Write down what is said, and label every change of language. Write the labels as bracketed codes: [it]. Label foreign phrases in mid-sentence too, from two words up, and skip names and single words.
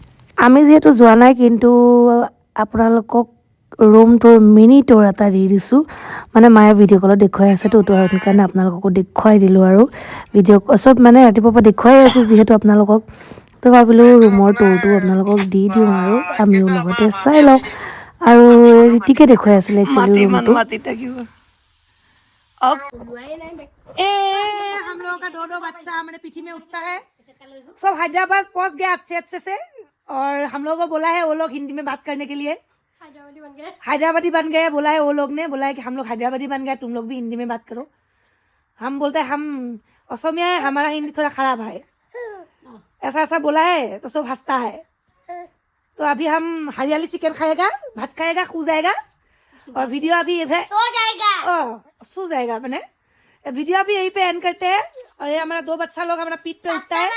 [as] আমি যিহেতু যোৱা নাই কিন্তু আপোনালোকক ৰুম টুৰ মিনি টুৰ এটা দি দিছোঁ মানে মায়ে ভিডিঅ' কলত দেখুৱাই আছে তো সেইকাৰণে আপোনালোককো দেখুৱাই দিলোঁ আৰু ভিডিঅ' চব মানে ৰাতিপুৱাৰ পৰা দেখুৱাই আছোঁ যিহেতু আপোনালোকক তো ভাবিলোঁ ৰুমৰ টুৰটো আপোনালোকক দি দিওঁ আৰু আমিও লগতে চাই লওঁ আৰু ৰীতিকে দেখুৱাই আছিলে একচুৱেলি ৰুমটো [hi] हम लोगों का दो बच्चा हमारे पीछे में उठता है सब हैदराबाद पहुंच गया अच्छे से और हम लोगों को बोला है वो लोग हिंदी में बात करने के लिए हैदराबादी बन गए बोला है वो लोग ने बोला है कि हम लोग हैदराबादी बन गए तुम लोग भी हिंदी में बात करो हम बोलते हैं हम असमिया है हमारा हिंदी थोड़ा खराब है ऐसा बोला है तो सब हंसता है तो अभी हम हरियाली चिकन खाएगा भात खाएगा सो जाएगा और वीडियो अभी सो जाएगा मैंने वीडियो अभी यहीं पे एंड करते हैं और ये हमारा दो बच्चा लोग हमारा पीठ पे उठता है